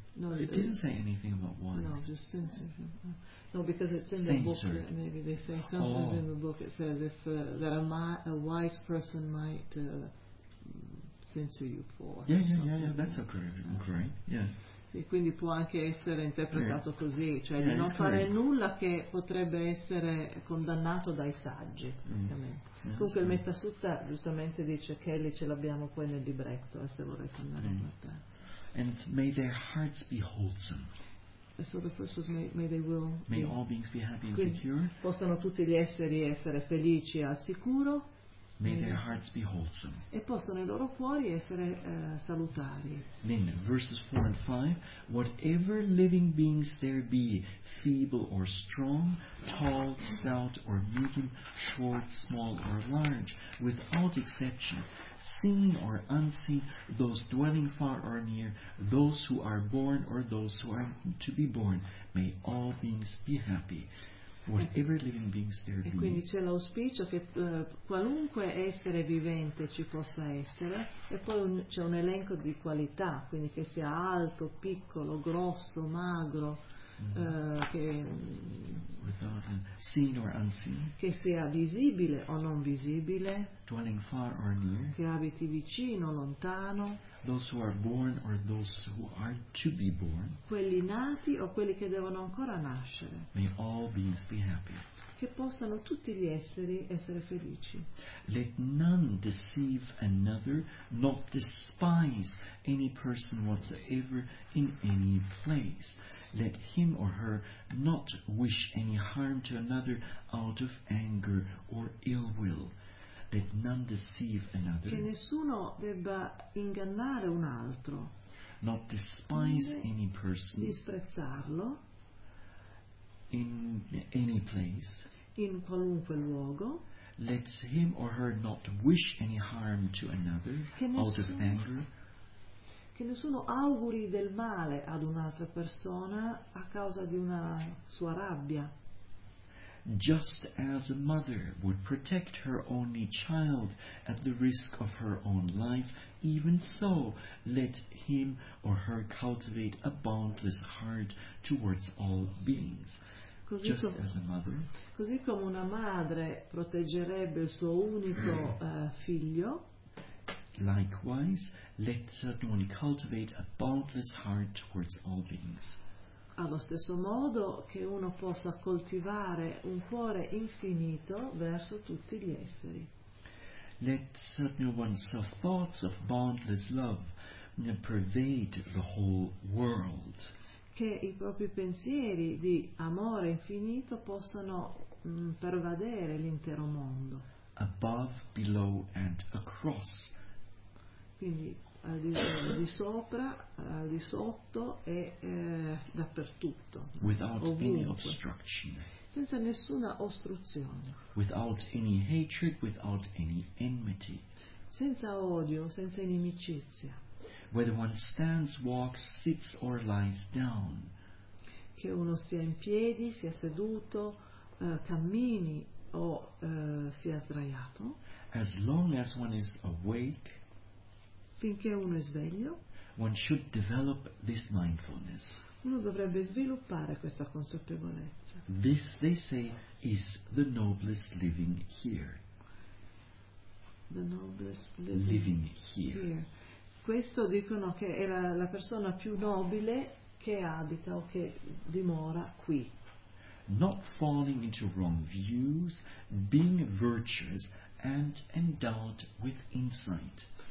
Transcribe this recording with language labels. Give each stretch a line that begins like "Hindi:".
English: No, it didn't say anything about wise. No, just censored. No, because it's in censored. The book. Maybe they say sometimes in the book it says if that a wise person might censor you for. Yeah, that's great. Yeah.
Italian: Sì, quindi può anche essere interpretato così, cioè di non fare nulla che potrebbe essere condannato dai saggi. Comunque il Metta Sutta giustamente dice Kelly, ce l'abbiamo poi nel libretto, se vorrei andare a guardare.
English: And may their hearts be wholesome. So the first was may they will. May all beings be happy and secure.
Italian: Possano tutti gli esseri essere felici e al sicuro.
English: May their hearts be wholesome.
Italian: E possono i loro cuori essere salutari.
English: Then verses 4 and 5. Whatever living beings there be, feeble or strong, tall, stout or medium, short, small or large, without exception, seen or unseen, those dwelling far or near, those who are born or those who are to be born, may all beings be happy. Whatever living beings there be.
Italian: E quindi c'è l'auspicio che qualunque essere vivente ci possa essere, e poi c'è un elenco di qualità, quindi che sia alto, piccolo, grosso, magro,
English: seen or unseen,
Italian: che sia visibile o non visibile,
English: dwelling far or near,
Italian: che abiti vicino o lontano,
English: those who are born or those who are to be born,
Italian: quelli nati o quelli che devono ancora nascere,
English: may all beings be happy,
Italian: che possano tutti gli esseri essere felici.
English: Let none deceive another, nor despise any person whatsoever in any place. Let him or her not wish any harm to another out of anger or ill will. Let none deceive another.
Italian: Che nessuno debba ingannare un altro.
English: Not despise any person.
Italian: Disprezzarlo.
English: In any place.
Italian: In qualunque luogo.
English: Let him or her not wish any harm to another out of anger.
Italian: Che nessuno auguri del male ad un'altra persona a causa di una sua rabbia.
English: Just as a mother would protect her only child at the risk of her own life, even so let him or her cultivate a boundless heart towards all beings.
Italian: Così come una madre proteggerebbe il suo unico figlio,
English: likewise let one cultivate a boundless heart towards all beings.
Italian: allo stesso modo che uno possa coltivare un cuore infinito verso tutti gli esseri.
English: Let certainly one's thoughts of boundless love pervade the whole world.
Italian: Che i propri pensieri di amore infinito possano pervadere l'intero mondo.
English: Above, below and across.
Italian: Quindi di sopra, di sotto e dappertutto.
English: Without
Italian: ovunque.
English: Any obstruction.
Italian: Senza nessuna ostruzione.
English: Without any hatred, without any enmity.
Italian: Senza odio, senza inimicizia.
English: Whether one stands, walks, sits or lies down.
Italian: Che uno sia in piedi, sia seduto, cammini o sia sdraiato.
English: As long as one is awake.
Italian: Finché uno è sveglio.
English: One should develop this mindfulness.
Italian: Uno dovrebbe sviluppare questa consapevolezza.
English: This, they say, is the noblest living here. The noblest living here.
Italian: Questo dicono che è la persona più nobile che abita o che dimora qui.
English: Not falling into wrong views, being virtuous and endowed with insight.